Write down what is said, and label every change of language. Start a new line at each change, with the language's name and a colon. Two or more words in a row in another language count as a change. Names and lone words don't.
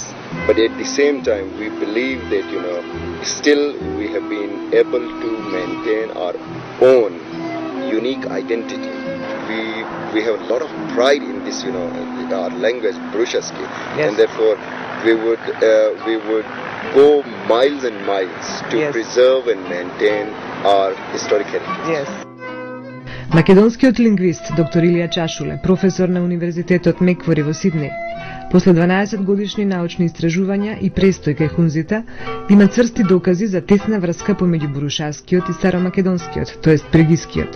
English: but at the same time we believe that, still we have been able to maintain our own unique identity. We have a lot of pride in this, our language, Brushaski, and therefore we would go miles and miles to preserve and maintain our historic heritage. Yes.
Macedonian: Македонскиот лингвист доктор Илија Чашуле, професор на Универзитетот Меквори во Сиднеј, после 12 годишни научни истражувања и престој кај хунзите, има цврсти докази за тесна врска помеѓу бурушаскиот и старомакедонскиот, тоест бригискиот.